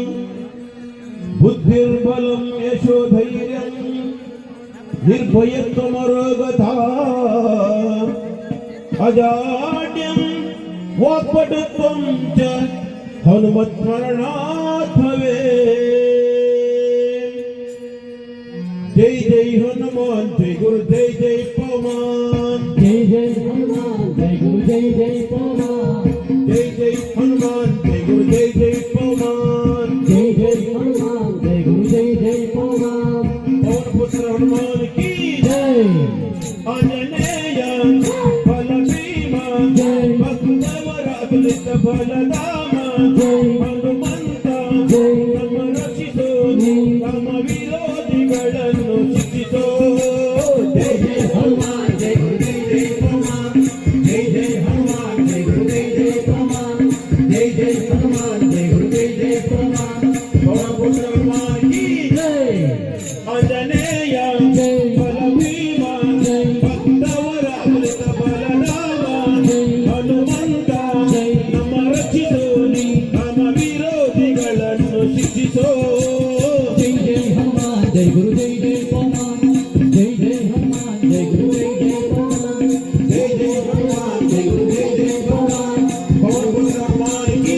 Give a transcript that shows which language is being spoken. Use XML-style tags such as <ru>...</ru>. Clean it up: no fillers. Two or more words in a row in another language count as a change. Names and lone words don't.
<sa>बुद्धिर्बलं यशोधैर्यं निर्भयत्वमरोगता अजाड्यं वाक्पटुत्वं च हनुमत्स्मरणात् भवेत्।</sa> <hi>जय जय हनुमान जय गुरु जय जय पवन। जय जय हनुमान जय गुरु जय जय पवन। जय जय हनुमान जय गुरु जय जय पवन। जय जय हनुमान जय गुरु जय जय पवन। पवन पुत्र हनुमान की जय।</hi> <kn>ಆಂಜನೇಯ ಬಲಭೀಮ ಭಕ್ತವರಾತುಲಿತ ಬಲಧಾಮ ಹನುಮಂತ ನಮ್ಮ ರಕ್ಷಿಸೋ ನಮ್ಮ ವಿರೋಧಿಗಳನ್ನು ಶಿಕ್ಷಿಸೋ।</kn> <hi>जय जय हनुमान जय गुरु जय जय पवन। जय जय हनुमान जय गुरु जय जय पवन। जय जय हनुमान जय गुरु जय जय पवन। पवन पुत्र हनुमान की जय।</hi> <kn>ಆಂಜನೇಯ ಬಲಭೀಮ ಭಕ್ತವರಾತುಲಿತ ಬಲಧಾಮ ಹನುಮಂತ ನಮ್ಮ ರಕ್ಷಿಸೋ ನಮ್ಮ ವಿರೋಧಿಗಳನ್ನು ಶಿಕ್ಷಿಸೋ।</kn> <hi>जय जय हनुमान जय गुरु जय जय पवन। जय जय हनुमान जय गुरु जय जय पवन। जय जय हनुमान जय गुरु जय जय पवन। पवन पुत्र हनुमान की</hi>